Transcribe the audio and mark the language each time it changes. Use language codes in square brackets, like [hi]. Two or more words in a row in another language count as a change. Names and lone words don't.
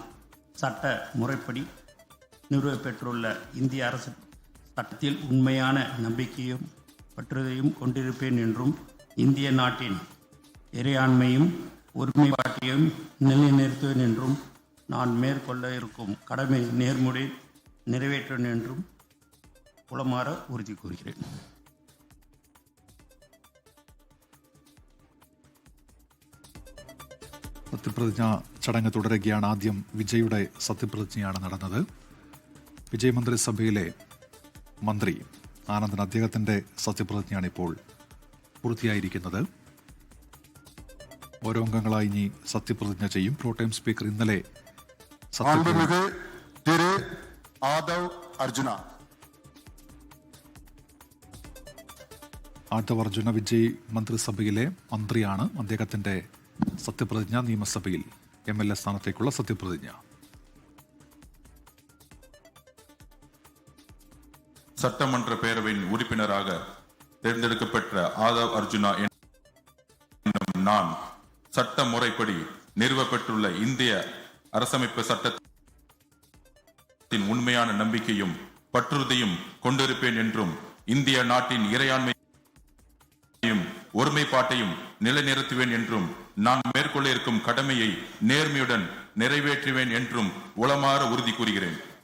[ta] சட்ட முறைப்படி நிறுவப்பெற்றுள்ள இந்திய அரசு சட்டத்தில் உண்மையான நம்பிக்கையும் பற்றுதையும் கொண்டிருப்பேன் என்றும் இந்திய நாட்டின் இறையாண்மையும் ஒருமைப்பாட்டையும் நிலைநிறுத்துவேன் என்றும் நான் மேற்கொள்ள இருக்கும் கடமை நேர்முறை நிறைவேற்றுவேன் என்றும் உளமாற உறுதி கூறுகிறேன். [ml] സത്യപ്രതിജ്ഞ ചടങ്ങ് തുടരുകയാണ്. ആദ്യം വിജയുടെ സത്യപ്രതിജ്ഞയാണ് നടന്നത്. വിജയ് മന്ത്രിസഭയിലെ മന്ത്രി ആനന്ദൻ, അദ്ദേഹത്തിന്റെ സത്യപ്രതിജ്ഞയാണ് ഇപ്പോൾ പൂർത്തിയായിരിക്കുന്നത്. ഓരോ അംഗങ്ങളായി ഇനി സത്യപ്രതിജ്ഞ ചെയ്യും. പ്രോടൈം സ്പീക്കർ ഇന്നലെ ആദവ് അർജുന വിജയ് മന്ത്രിസഭയിലെ മന്ത്രിയാണ്. അദ്ദേഹത്തിന്റെ സത്യപ്രതിജ്ഞ നിയമസഭയിൽ MLA സ്ഥാനത്തേക്കുള്ള സത്യപ്രതിജ്ഞ. [ta] சட்டமன்ற பேரவையின் உறுப்பினராக தேர்ந்தெடுக்கப்பட்ட ஆதவ் அர்ஜுனா என்னும் நான் சட்ட முறைப்படி நிறுவப்பட்டுள்ள இந்திய அரசமைப்பு சட்டத்தின் உண்மையான நம்பிக்கையும் பற்றுறுதியும் கொண்டிருப்பேன் என்றும் இந்திய நாட்டின் இறையாண்மையையும் ஒருமைப்பாட்டையும் நிலைநிறுத்துவேன் என்றும் நான் மேற்கொள்ள இருக்கும் கடமையை நேர்மையுடன் நிறைவேற்றுவேன் என்றும் உளமாற உறுதி கூறுகிறேன்.